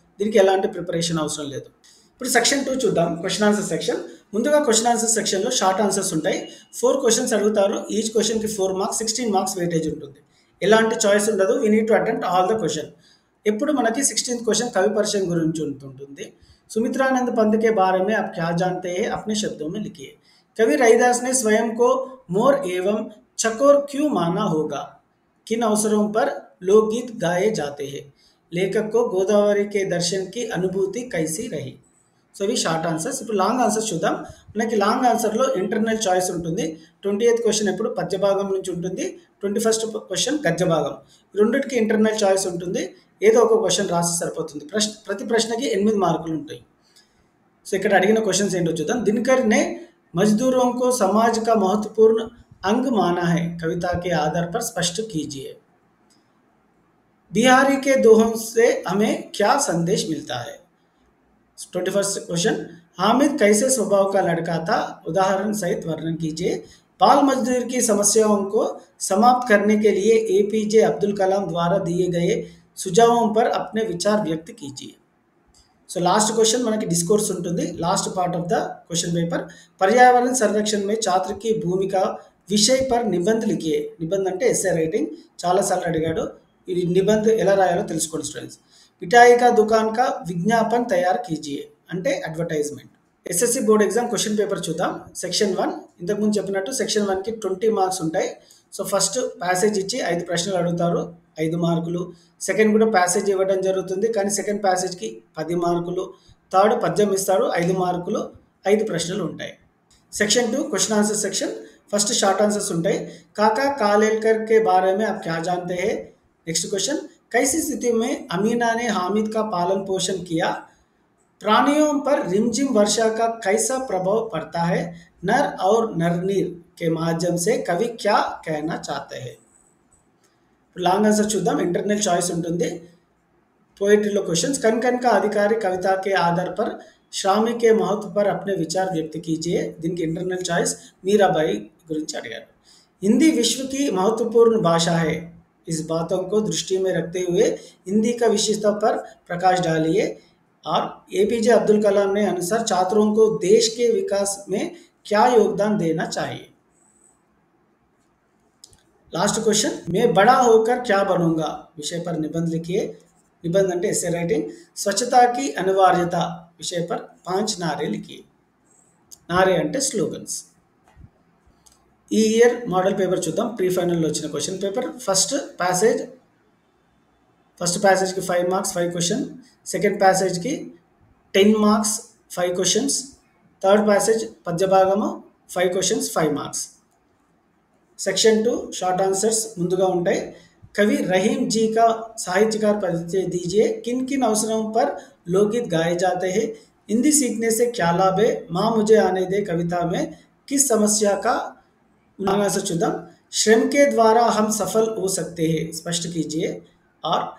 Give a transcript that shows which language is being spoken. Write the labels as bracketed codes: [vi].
[te] దీనికి ఎలాంటి ప్రిపరేషన్ అవసరం లేదు. ఇప్పుడు సెక్షన్ 2 చూద్దాం, క్వశ్చన్ ఆన్సర్ సెక్షన్. ముందుగా క్వశ్చన్ ఆన్సర్ సెక్షన్లో షార్ట్ ఆన్సర్స్ ఉంటాయి. 4 క్వశ్చన్స్ అడుగుతారు. ఈచ్ క్వశ్చన్కి 4 మార్క్స్, 16 మార్క్స్ వెయిటేజ్ ఉంటుంది. ఎలాంటి చాయిస్ ఉండదు. [en] We need to attempt all the question. [te] ఎప్పుడు మనకి 16th క్వశ్చన్ కవి పరిచయం గురించి ఉంటుంది. [hi] सुमित्रानंद पंत के बारे में आप क्या जानते हैं, अपने शब्दों में लिखिए. कवि रैदास ने स्वयं को मोर एवं चकोर क्यों माना होगा? किन अवसरों पर लोकगीत गाए जाते हैं? लेखक को गोदावरी के दर्शन की अनुभूति कैसी रही? [te] సో ఇవి షార్ట్ ఆన్సర్స్. ఇప్పుడు లాంగ్ ఆన్సర్స్ చూద్దాం. మనకి లాంగ్ ఆన్సర్లో ఇంటర్నల్ చాయిస్ ఉంటుంది. 20th క్వశ్చన్ ఎప్పుడు పద్య భాగం నుంచి ఉంటుంది, 21st క్వశ్చన్ గద్య భాగం. రెండింటికి ఇంటర్నల్ చాయిస్ ఉంటుంది. ఏదో ఒక క్వశ్చన్ రాసి సరిపోతుంది. ప్రతి ప్రశ్నకి 8 మార్కులు ఉంటాయి. సో ఇక్కడ అడిగిన క్వశ్చన్స్ ఏంటో చూద్దాం. [hi] దినకర్ నే మజ్దూరోं को समाज का महत्वपूर्ण अंग माना है, कविता के आधार पर स्पष्ट कीजिए. बिहारी के दोहों से हमें क्या संदेश मिलता है? 21st क्वेश्चन, हामिद कैसे स्वभाव का लड़का था, उदाहरण सहित वर्णन कीजिए. बाल मजदूरी की समस्याओं को समाप्त करने के लिए एपीजे अब्दुल कलाम द्वारा दिए गए सुझावों पर अपने विचार व्यक्त कीजिए. [te] సో లాస్ట్ క్వశ్చన్ మనకి డిస్కోర్స్ ఉంటుంది. [en] Last part of the question paper. [hi] पर्यावरण संरक्षण में छात्र की भूमिका विषय पर निबंध लिखिए. [te] निबंध అంటే ఎస్సే రైటింగ్. చాలాసార్లు అడిగాడు. ఈ నిబంధ ఎలా రాయాలో తెలుసుకోండి స్టూడెంట్స్. [hi] మిఠాయి కా దుకాన్ కా విజ్ఞాపన్ తయారు కీజియే [te] అంటే advertisement. SSC board exam question paper చూద్దాం. సెక్షన్ 1 ఇంతకుముందు చెప్పినట్టు సెక్షన్ 1కి 20 మార్క్స్ ఉంటాయి. సో ఫస్ట్ ప్యాసేజ్ ఇచ్చి 5 ప్రశ్నలు అడుగుతారు, 5 మార్కులు. సెకండ్ కూడా ప్యాసేజ్ ఇవ్వడం జరుగుతుంది, కానీ సెకండ్ ప్యాసేజ్కి 10 మార్కులు. థర్డ్ పద్యం ఇస్తాడు, 5 మార్కులు, 5 ప్రశ్నలు ఉంటాయి. Section 2 question answer section. First short answers ఉంటాయి. [hi] కాకా కాలేల్కర్ కే బారే మే ఆప్ క్యా జాన్తే హై? [en] next question, [hi] कैसी स्थिति में अमीना ने हामिद का पालन पोषण किया? प्राणियों पर रिमझिम वर्षा का कैसा प्रभाव पड़ता है? नर और नरनीर के माध्यम से कवि क्या कहना चाहते हैं? [te] లాంగ్ ఆన్సర్ చూద్దాం. ఇంటర్నల్ చాయిస్ ఉంటుంది. పోయిటరీలో క్వశ్చన్స్, [hi] कन कन का अधिकारी कविता के आधार पर श्रामी के महत्व पर अपने विचार व्यक्त कीजिए. [te] దీనికి ఇంటర్నల్ చాయిస్ మీరాబాయి గురించి అడిగారు. [hi] हिंदी विश्व की महत्वपूर्ण भाषा है, इस बातों को दृष्टि में रखते हुए हिंदी का विशेषता पर प्रकाश डालिए. और एपीजे अब्दुल कलाम ने अनुसार छात्रों को देश के विकास में क्या योगदान देना चाहिए? [en] last question, [hi] मैं बड़ा होकर क्या बनूंगा विषय पर निबंध लिखिए. [te] निबंध అంటే ఎస్సే రైటింగ్. [hi] స్వచ్ఛతా की अनिवार्यता विषय पर 5 नारे लिखिए. [te] నారే అంటే స్లోగన్స్. ఈ ఇయర్ మోడల్ పేపర్ చూద్దాం. ప్రీ ఫైనల్లో వచ్చిన question paper. First ప్యాసేజ్కి 5 marks, 5 question. Second ప్యాసేజ్కి 10 marks, 5 questions. Third passage పద్య భాగము 5 questions, 5 marks. [en] section 2 short answers [te] ముందుగా ఉంటాయి. [hi] कवि रहीम जी का साहित्यकार परिचय दीजिए. किन किन अवसरों पर लोकगीत गाए जाते हैं? हिंदी सीखने से क्या लाभ है? माँ मुझे आने दे कविता में किस समस्या का उल्लेख? श्रम के द्वारा हम सफल हो सकते हैं, स्पष्ट कीजिए. और